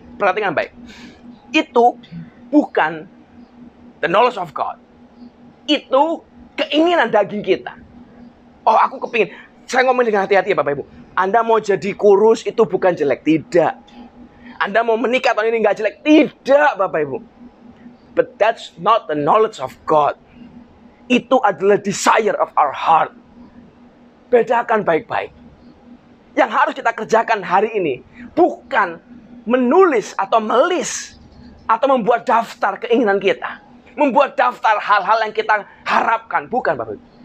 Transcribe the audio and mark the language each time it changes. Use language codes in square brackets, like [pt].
[id] Perhatikan baik. Itu bukan [en] the knowledge of God. [id] Itu keinginan daging kita. Aku kepingin. Saya ngomong dengan hati-hati ya Bapak Ibu. Anda mau jadi kurus itu bukan jelek. Tidak. Anda mau menikah tahun ini nggak jelek. Tidak Bapak Ibu. [en] But that's not the knowledge of God. [id] Itu adalah [en] desire of our heart. [id] Bedakan baik-baik. Yang harus kita kerjakan hari ini bukan menulis atau melis atau membuat daftar keinginan kita, membuat daftar hal-hal yang kita harapkan, bukan Bapak Ibu.